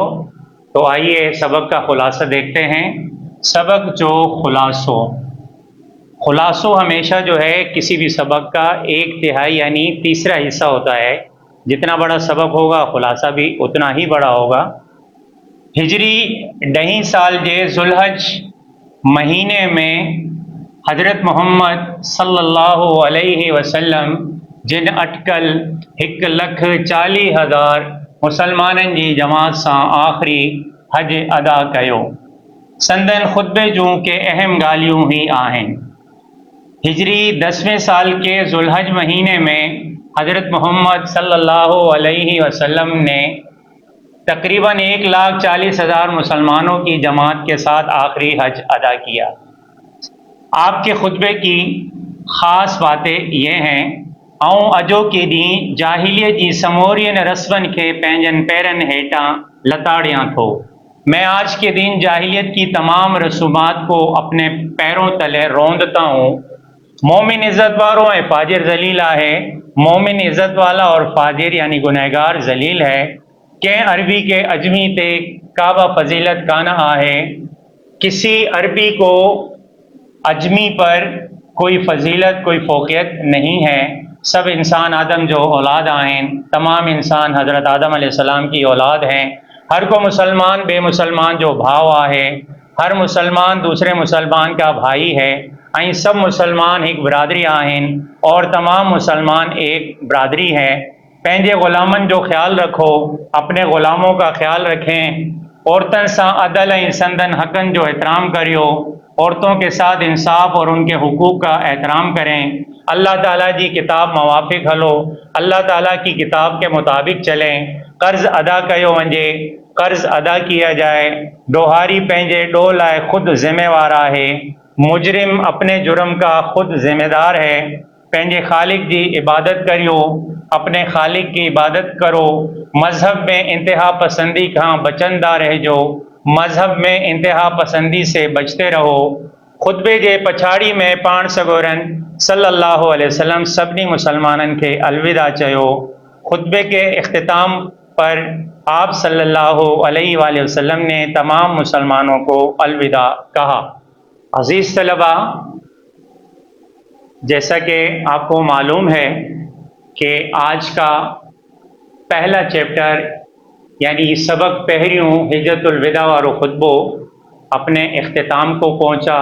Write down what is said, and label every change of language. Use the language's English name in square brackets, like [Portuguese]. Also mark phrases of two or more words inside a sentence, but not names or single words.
[Urdu] تو آئیے سبق کا خلاصہ دیکھتے ہیں. [Sindhi] سبق جو خلاصو ہمیشہ جو ہے [Urdu] کسی بھی سبق کا 1/3 یعنی تیسرا حصہ ہوتا ہے. جتنا بڑا سبق ہوگا خلاصہ بھی اتنا ہی بڑا ہوگا. [Sindhi] ہجری 10 سال جے ذوالحج महीने में हज़रत मोहम्मद [Arabic] صلی اللہ علیہ وسلم [Sindhi] जिन अटकल 1,40,000 मुसलमाननि जी जमात सां आख़िरी हज अदा कयो। संदन खुतबे जूं के अहम ॻाल्हियूं ही आहिनि। [Urdu] ہجری 10ویں سال کے ذوالحج مہینے میں حضرت محمد [Arabic] صلی اللہ علیہ وسلم [Urdu] نے تقریباً 1,40,000 مسلمانوں کی جماعت کے ساتھ آخری حج ادا کیا. آپ کے خطبے کی خاص باتیں یہ ہیں, [Sindhi] ऐं अॼोके ॾींहुं जाहिलियत जी समूरियुनि रस्मनि खे पंहिंजनि पैरनि हेठां लताड़ियां थो। [Urdu] میں آج کے دن جاہلیت کی تمام رسومات کو اپنے پیروں تلے روندتا ہوں. [Sindhi] मोमिन इज़्ज़त वारो ऐं फाजिर ज़लील है। [Urdu] مومن عزت والا اور فاجر یعنی گنہگار ذلیل ہے. [Sindhi] कंहिं अरबी के अजमी ते काबा फजीलत कान आहे। [Urdu] کسی عربی کو عجمی پر کوئی فضیلت کوئی فوقیت نہیں ہے. [Sindhi] सब इंसान आदम जो औलाद आहिनि। [Urdu] تمام انسان حضرت آدم علیہ السلام کی اولاد ہیں. [Sindhi] हर को मुसलमान बे मुसलमान जो भाव आहे। [Urdu] ہر مسلمان دوسرے مسلمان کا بھائی ہے. [Sindhi] ऐं सब मुसलमान एक बिरादरी आहिनि [Urdu] اور تمام مسلمان ایک برادری ہے. [Sindhi] पंहिंजे ग़ुलामनि जो ख्याल रखो, [Urdu] اپنے غلاموں کا خیال رکھیں. [Sindhi] औरतनि सां अदल ऐं संदन हक़नि जो एहतराम करियो। [Urdu] عورتوں کے ساتھ انصاف اور ان کے حقوق کا احترام کریں. [Sindhi] अल्लाह ताला जी किताब मवाफ़िक़ हलो, [Urdu] اللہ تعالیٰ کی کتاب کے مطابق چلیں. [Sindhi] कर्ज़ अदा कयो वञे, [Urdu] قرض ادا کیا جائے. [Sindhi] ॾोहारी पंहिंजे ॾोह लाइ ख़ुदि ज़िम्मेवार आहे। [Urdu] مجرم اپنے جرم کا خود ذمہ دار ہے. [Sindhi] पंहिंजे खालिक जी इबादत करियो, [Urdu] اپنے خالق کی عبادت کرو. [Sindhi] मज़हब में इंतहा पसंदी खां बचंदा रहजो। [Urdu] مذہب میں انتہا پسندی سے بچتے رہو. [Sindhi] खुतबे जे पछाड़ी में पाण सगोरन [Arabic] صلی اللہ علیہ وسلم [Sindhi] सभिनी मुसलमाननि खे अलविदा चयो। [Urdu] خطبے کے اختتام پر آپ [Arabic] صلی اللہ علیہ وسلم [Urdu] نے تمام مسلمانوں کو الوداع کہا. عزیز طلبہ، جیسا کہ آپ کو معلوم ہے کہ آج کا پہلا چیپٹر یعنی سبق [Sindhi] पहिरियों हिजतुल विदा वारो खुतबो [Urdu] اپنے اختتام کو پہنچا.